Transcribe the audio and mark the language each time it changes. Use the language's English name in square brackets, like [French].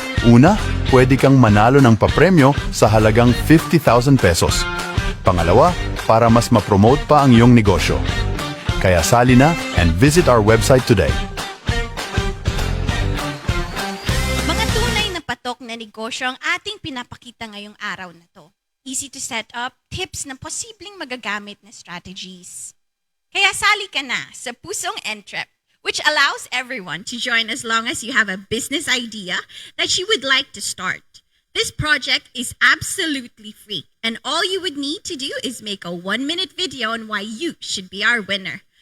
[Filipino] Una, pwede kang manalo ng papremyo sa halagang 50,000 pesos. Pangalawa, para mas ma-promote pa ang iyong negosyo. Kaya sali na [English] and visit our website today. [Filipino] Mga tunay na patok na negosyo ang ating pinapakita ngayong araw na to. [English] Easy to set up, [Filipino] tips na posibleng magagamit na strategies. Kaya sali ka na sa [English] Pusong Entrep, which allows everyone to join as long as you have a business idea that you would like to start. This project is absolutely free, and all you would need to do is make a 1-minute video on why you should be our winner.